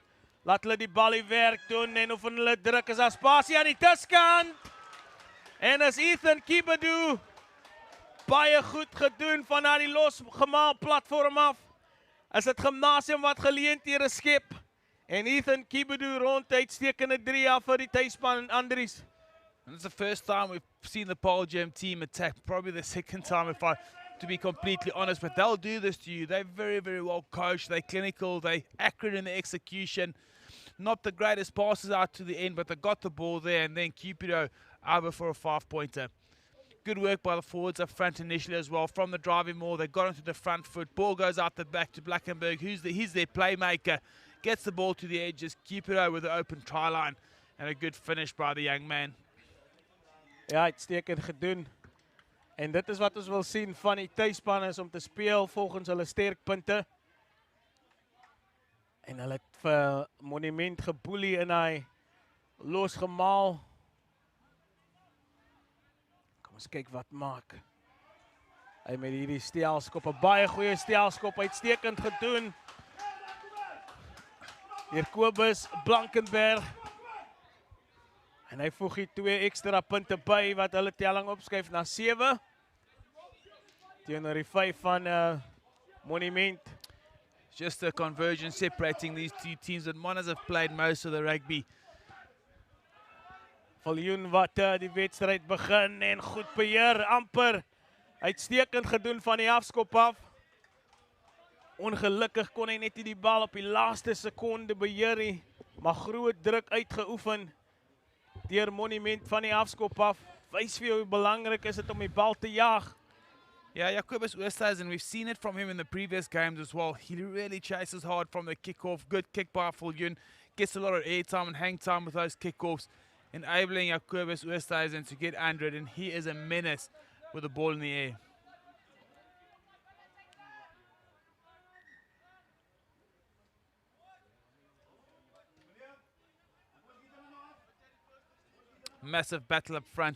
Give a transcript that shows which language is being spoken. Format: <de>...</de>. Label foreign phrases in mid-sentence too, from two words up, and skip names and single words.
<af>Laat hulle die bal die werk doen en oefen hulle druk. Is daar spasie aan die tuskant. En is Ethan Kibadu baie goed gedoen van na die losgemaal platform af. Is dit Gymnasium wat geleenthede skep. En Ethan Kibadu rond uitstekende 3 af vir die tuisspan Andries.</af> <en>And it's the first time we've seen the Paul Gym team attack. Probably the second time, to be completely honest. But they'll do this to you. They're very, very well coached. They're clinical. They're accurate in the execution. Not the greatest passes out to the end, but they got the ball there, and then Cupido over for a 5-pointer. Good work by the forwards up front initially as well. From the driving maul, they got onto the front foot. Ball goes out the back to Blackenberg, he's their playmaker. Gets the ball to the edges. Cupido with the open try line. And a good finish by the young man.</en> <af>Ja, uitstekend gedoen. En dit is wat ons wil sien van die tuisspan is om te speel volgens hulle sterkpunte. En hulle het vir Monument geboelie en hy losgemaal. Kom ons kyk wat maak. Hy met hierdie steelskop, 'n baie goeie steelskop, uitstekend gedoen. Deur Kobus Blankenberg. En hy voeg hier 2 ekstra punte by wat hulle telling opskuif na 7. Teenoor die 5 van Monument.</af> <en>Just a conversion separating these two teams, and Monas have played most of the rugby.</en> <af>Villiers wat die wedstryd begin en goed beheer, amper uitstekend gedoen van die afskop af. Ongelukkig kon hy net nie die bal op die laaste sekonde beheer nie, maar groot druk uitgeoefen deur Monument van die afskop af. Wys vir jou hoe belangrik is dit om die bal te jaag.</af> <en>Yeah, Jacobus Oosthuizen, we've seen it from him in the previous games as well. He really chases hard from the kickoff. Good kick by Villiers. Gets a lot of airtime and hang time with those kickoffs, enabling Jacobus Oosthuizen to get under it, and he is a menace with the ball in the air. Massive battle up front.</en>